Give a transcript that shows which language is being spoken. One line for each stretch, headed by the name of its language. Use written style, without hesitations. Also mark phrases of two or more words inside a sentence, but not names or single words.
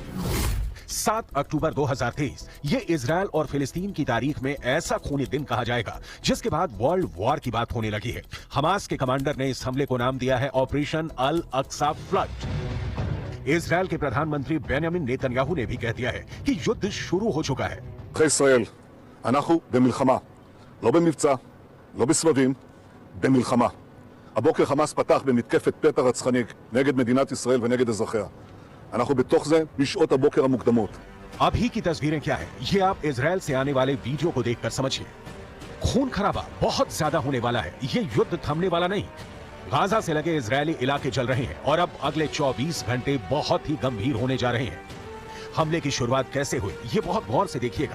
Hindi: 7 अक्टूबर 2023 ये इजरायल और फिलिस्तीन की तारीख में ऐसा खूनी दिन कहा जाएगा जिसके बाद
English: world war
Hindi: की बात होने लगी है। हमास के कमांडर ने इस हमले को नाम दिया है ऑपरेशन अल अक्सा फ्लड। इजरायल के प्रधानमंत्री बेंजामिन नेतन्याहू ने भी कह दिया है कि युद्ध शुरू हो चुका है।
Hebrew: ישראל, אנחנו במלחמה, לא במבצע, לא בסבבים, במלחמה. הבוקר חמאס פתח במתקפת פתע רצחנית נגד מדינת ישראל ונגד אזרחיה. אנחנו בתוך זה בשעות הבוקר המוקדמות.
Hindi: अभी की तस्वीरें क्या है ये आप इजरायल से आने वाले वीडियो को देखकर समझिए। खून खराबा बहुत ज्यादा होने वाला है। ये युद्ध थमने वाला नहीं। गाजा से लगे इजरायली इलाके जल रहे हैं और अब अगले 24 घंटे बहुत ही गंभीर होने जा रहे हैं। हमले की शुरुआत कैसे हुई ये बहुत गौर से देखिएगा।